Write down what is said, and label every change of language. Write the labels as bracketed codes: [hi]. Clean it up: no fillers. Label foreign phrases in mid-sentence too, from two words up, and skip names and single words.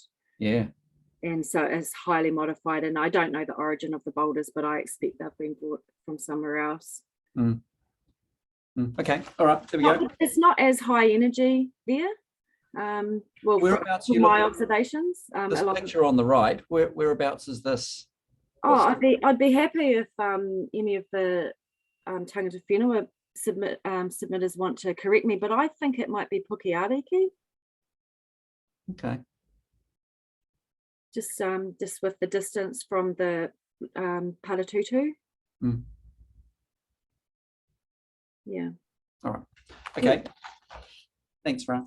[en] And so it's highly modified, and I don't know the origin of the boulders, but I expect they've been brought from somewhere else. Okay, all right, there we go. It's not as high energy there. Well, whereabouts from my observations, this picture on the right, whereabouts is this? Oh, I'd be happy if any of the [mi] tangata whenua [en] submitters want to correct me, but I think it might be Pukeariki. Okay. Just with the distance from the Paratutu. Yeah. All right. Okay. Thanks, Ron.